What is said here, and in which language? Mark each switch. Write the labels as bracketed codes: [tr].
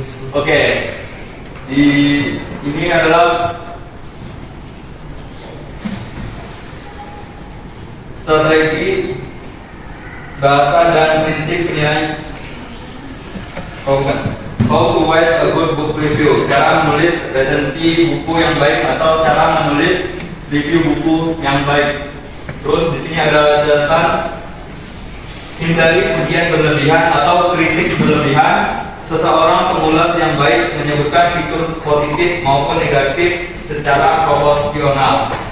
[id] Oke, ini adalah strategi bahasa dan prinsip penilaian. [en] How to write a good book review. [id] Cara menulis resensi buku yang baik atau cara menulis review buku yang baik. Terus di sini ada catatan, hindari pujian berlebihan atau kritik berlebihan. Seseorang pengulas yang baik menyebutkan fitur positif maupun negatif secara proporsional.